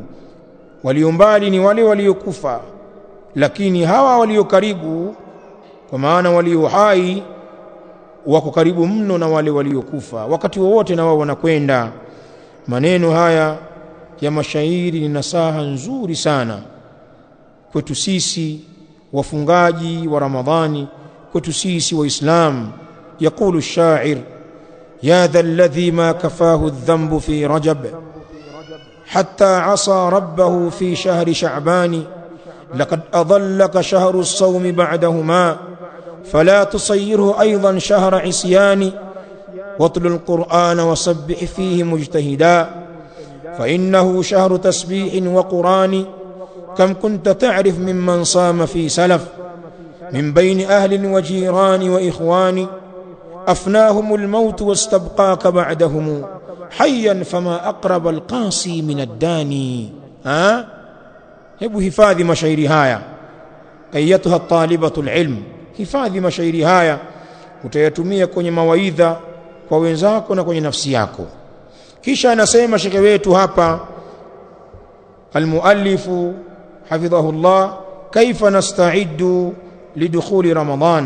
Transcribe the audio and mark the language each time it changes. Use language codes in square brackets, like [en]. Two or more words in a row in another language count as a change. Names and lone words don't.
[sw] Walio mbali ni wale waliokufa, lakini hawa walio karibu, kwa maana walio hai, wako karibu mno na wale waliokufa. Wakati wowote na wao wanakwenda. Maneno haya ya mashairi ni nasaha nzuri sana kwetu sisi wafungaji wa Ramadhani, kwetu sisi waislamu. [ar] يقول الشاعر يا ذا الذي ما كفاه الذنب في رجب حتى عصى ربه في شهر شعبان لقد أظلك شهر الصوم بعدهما فلا تصيره أيضا شهر عصيان واتل القرآن وسبح فيه مجتهدا فإنه شهر تسبيح وقران كم كنت تعرف ممن صام في سلف من بين أهل وجيران وإخوان أفناهم الموت واستبقاك بعدهم حيا فما أقرب القاصي من الداني. [sw] Hebu hifadhi mashairi haya [ar] أيتها طالبة العلم, [sw] hifadhi mashairi haya, utayatumia kwenye mawaidha kwa wenzako na kwenye nafsi yako. Kisha anasema shekhe wetu hapa [ar] المؤلف حفظه الله, كيف نستعد لدخول رمضان.